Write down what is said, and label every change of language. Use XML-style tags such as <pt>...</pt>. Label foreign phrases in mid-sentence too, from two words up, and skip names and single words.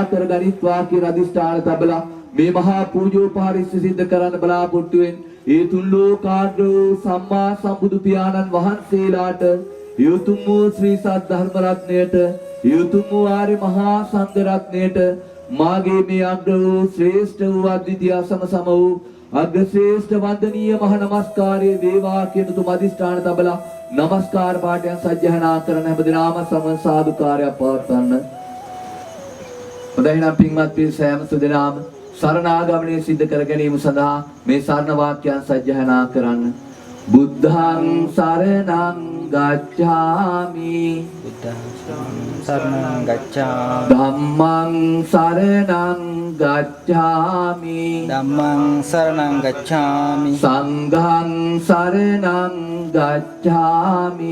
<si>කර ගනිත්වා කියලා අදිෂ්ඨාන තබලා මේ මහා පූජෝපහාරය සිද්ධ කරන්න බලාපොරොත්තු වෙන ඒ තුන් ලෝකාග්‍ර සම්මා සම්බුදු පියාණන් වහන්සේලාට යුතුම් වූ ශ්‍රී සද්ධර්ම රත්නයට යුතුම් වූ ආර්ය මහා සංඝ රත්නයට මාගේ මේ අග්‍ර වූ ශ්‍රේෂ්ඨ වූ අද්විතීය සම වූ අග්‍ර ශ්‍රේෂ්ඨ වන්දනීය මහ නමස්කාරයේ වේවා කියන තුම අධිෂ්ඨාන තබලා නමස්කාර පාඨයන් සජ්ජහනා කරන හැමදෙනාම සම සාදුකාරයක් පවත්වන්න. හොඳයි නම් පින්වත් පිරිසෑම සුදනාම සරණාගමනය සිද්ධ කර ගැනීම සඳහා මේ සරණ වාක්‍යයන් සජ්ජහනා කරන්න.</si> <pi>බුද්ධං සරණං ගච්ඡාමි සරණං ගච්ඡාමි ධම්මං සරණං ගච්ඡාමි ධම්මං සරණං ගච්ඡාමි සංඝං සරණං ගච්ඡාමි</pi>